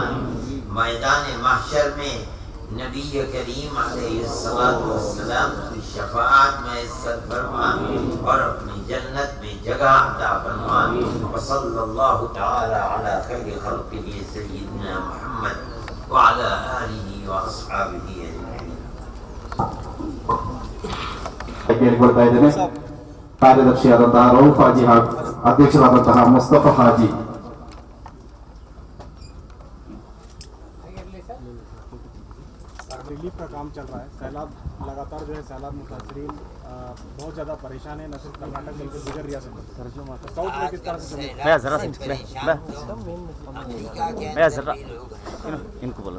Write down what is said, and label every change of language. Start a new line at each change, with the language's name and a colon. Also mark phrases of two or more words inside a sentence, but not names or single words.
Urdu: میدان محشر میں نبی کریم علیہ السلام کی شفاعت میسر فرما، اور اپنی جنت میں جگہ عطا فرما۔
Arabic: وصلی اللہ تعالی علی خیر خلقہ سیدنا محمد وعلی آلہ واصحابہ اجمعین۔
Kannada: ಕೇಳಿಕೊಳ್ತಾ ಇದ್ದೇನೆ ಕಾರ್ಯದರ್ಶಿಯಾದಂತಹ ರೌಫ್ ಹಾಜಿ ಹಾಗೂ ಅಧ್ಯಕ್ಷರಾದಂತಹ ಮುಸ್ತಫಾ ಹಾಜಿ।
Urdu: ریلیف کا کام چل رہا ہے. سیلاب لگاتار جو ہے سیلاب متاثرین بہت زیادہ پریشان ہے، نہ صرف کرناٹک بلکہ دیگر ریاستوں میں. ساؤتھ میں کس طرح سے ان کو بولا